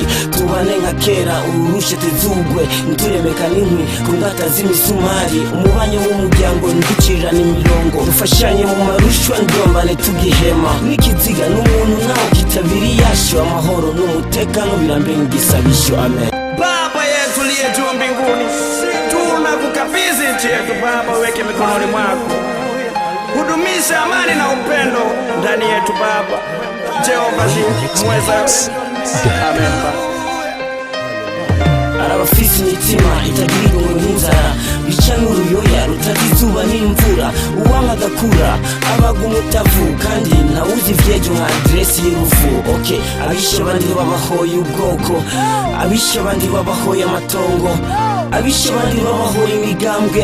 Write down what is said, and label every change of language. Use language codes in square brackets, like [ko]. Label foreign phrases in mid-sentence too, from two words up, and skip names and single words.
[rn] Tubane nka kera urushe tezugwe, nturemeka n'inkwi ku ngata z'imisumari. Umubanyo w'umuryango nducirirana imirongo, dufashanye mu marushwa ndombane tugihema. N'ikiziga n'umuntu nawe kitabiri yasho, amahoro n'umutekano birambenga igisabisho. Amen. [sw] Baba yetu liye juu mbinguni, tunakukabidhi nchi yetu Baba, weke mikononi mwako, hudumisha amani na upendo ndani yetu Baba. [rn] Jehova mweza. Amen. Arabafise imitima itagira nk'inzara, bica n'uruyoya rutagizuba n'imvura. Uwanga agakura abaga umutavu, kandi ntawuzi ivyejo nka adresi y'urufu. Okay, abishe abandi babahoye ubwoko, abishe abandi babahoye amatongo, abishe abandi babahoye imigambwe.